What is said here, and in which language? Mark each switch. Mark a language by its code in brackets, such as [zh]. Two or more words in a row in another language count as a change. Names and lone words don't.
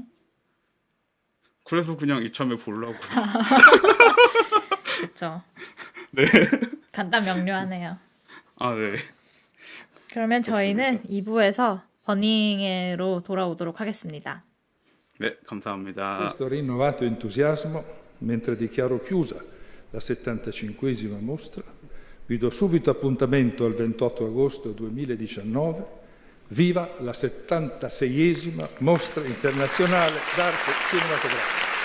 [ko] 그래서 그냥 이참에 보려고. 그렇죠. 네. 간단 명료하네요. 네. 그러면 저희는 2부에서 버닝으로 돌아오도록 하겠습니다. 네, 감사합니다. [it] Questo rinnovato entusiasmo, mentre dichiaro chiusa la 75esima mostra, vi do subito appuntamento al 28 agosto 2019. Viva la 76esima mostra internazionale d'arte cinematografica!